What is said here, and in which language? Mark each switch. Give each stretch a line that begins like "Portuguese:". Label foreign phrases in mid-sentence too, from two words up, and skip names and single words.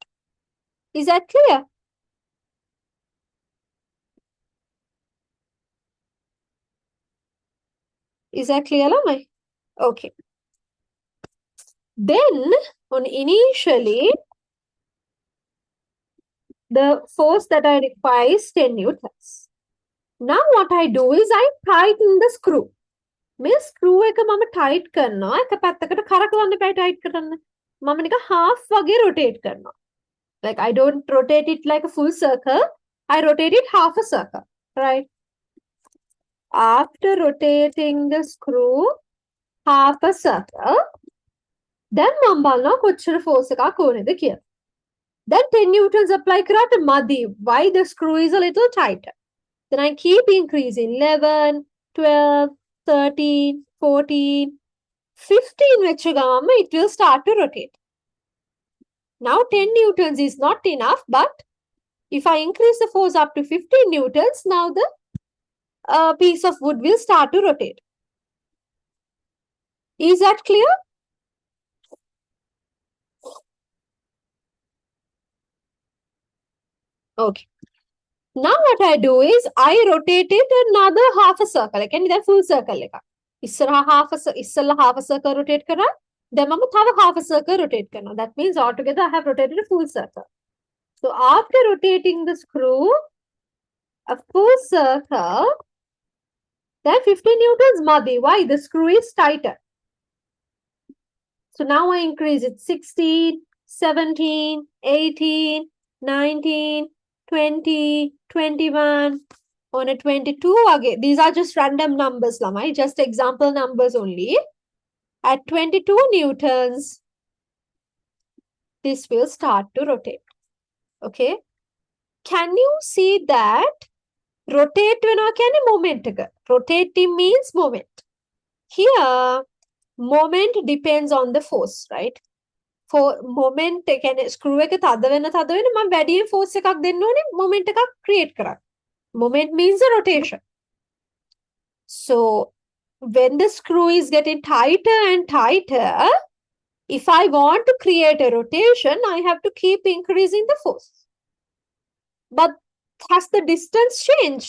English: Is that clear? Is that clear, Lamai? Okay. Then, on initially, the force that I require is 10 newtons. Now what I do is I tighten the screw.
Sinhala: මේ screw එක මම tight කරනවා එක පැත්තකට කරකවන්න එපා tight කරන්න. මම නිකන් half වගේ rotate කරනවා.
English: Like I don't rotate it like a full circle. I rotate it half a circle, right? After rotating the screw half a circle, then
Sinhala: මම බලනවා කොච්චර force එකක් ඕනේද කියලා.
English: Then 10 newtons apply
Sinhala: කරාට මදි.
English: Why the screw is a little tighter? Then I keep increasing 11, 12, 13, 14, 15
Sinhala: වෙච්ච ගමන්ම
English: it will start to rotate. Now 10 newtons is not enough, but if I increase the force up to 15 newtons, now the piece of wood will start to rotate. Is that clear? Okay. Now what I do is I rotate it another half a circle. I can do full circle
Sinhala: එක. ඉස්සරහා
English: half a circle rotate කරා. Then
Sinhala: මම තව
English: half a circle rotate කරනවා. That means altogether I have rotated a full circle. So after rotating the screw a full circle, then 15 newtons madi. Why? The screw is tighter. So now I increase it 16, 17, 18, 19, 20, 21, on a 22 again. These are just random numbers, Lamai, just example numbers only. At 22 newtons, this will start to rotate. Okay. Can you see that?
Sinhala: Rotate වෙනවා කියන්නේ moment එක.
English: Rotating means moment. Here, moment depends on the force, right?
Sinhala: For moment කියන්නේ screw එක තද වෙන මම වැඩියෙන් force එකක් දෙන්න ඕනේ moment එකක් create කරන්න.
English: Moment means the rotation. So when the screw is getting tighter and tighter, if I want to create a rotation, I have to keep increasing the force. But has the distance changed?